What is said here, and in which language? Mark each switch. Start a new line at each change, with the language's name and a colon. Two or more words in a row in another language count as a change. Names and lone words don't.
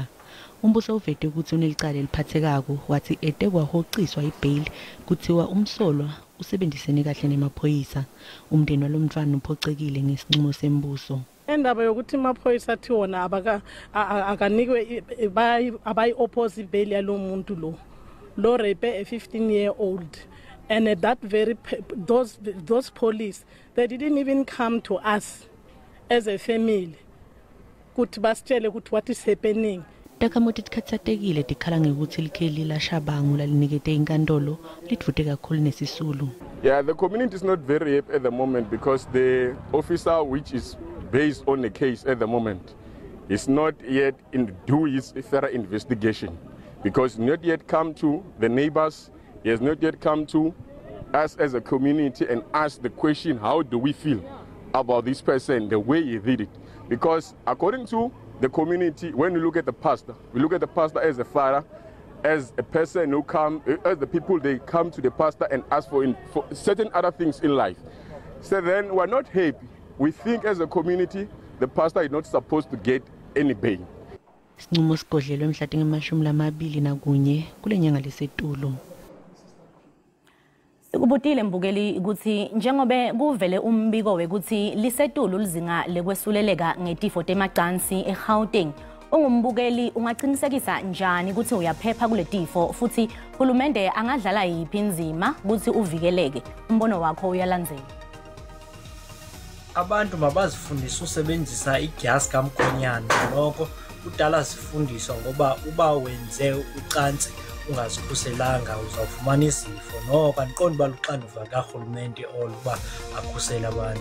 Zulu: Umbuso uvete ukuthi unelicala eliphathekako wathi etekwahociswa ibheyili kuthiwa umsolwa usebenzisene kahle nemaphoyisa. Umndeni walomntwana uphocekile ngesinqumo sembuso. Endaba yokuthi amaphoyisa athi wona akanikwe abayi-oppose ibheyili yalo muntu lo
English: rape a 15-year-old. And at that those police, they didn't even come to us as a family.
Zulu: Kuthi basitshele ukuthi
English: what is happening.
Swati: Takhamuti tikhathatekile tikhala ngekuthi likheli la Shabangu lalinikete inkantolo lidvute kakhulu nesisulu.
English: Yeah, the community is not very happy at the moment because the officer which is based on the case at the moment is not yet do his thorough investigation because not yet come to the neighbors. He has not yet come to us as a community and ask the question, how do we feel about this person, the way he did it? Because according to the community, when we look at the pastor, we look at the pastor as a father, as a person who come, as the people, they come to the pastor and ask for certain other things in life. So then we're not happy we think as a community, the pastor is not supposed to get any bail.
Swati: Sinqumo sigodlelwe mhla tinga-21 kule nyanga lesetulo. Sikubutile mbukeli ukuthi njengobe kuvele umbiko wekuthi lisetulu lizinga lekwesuleleka ngetifo temacansi eGauteng, ungumbukeli ungaqinisekisa njani ukuthi uyaphepha kule tifo futhi uhulumende angadlala yiphi inzima ukuthi uvikeleke? Umbono wakho uyalandzela.
Xhosa: Abantu mabazifundisa usebenzisa igas kamkhonyana, lokho kudala sifundiswa ngoba uba wenze ucansi ungazikhuselanga uzawufumana izifo, noko andiqondi baluxanduva karhulumente oluba akhusela abantu.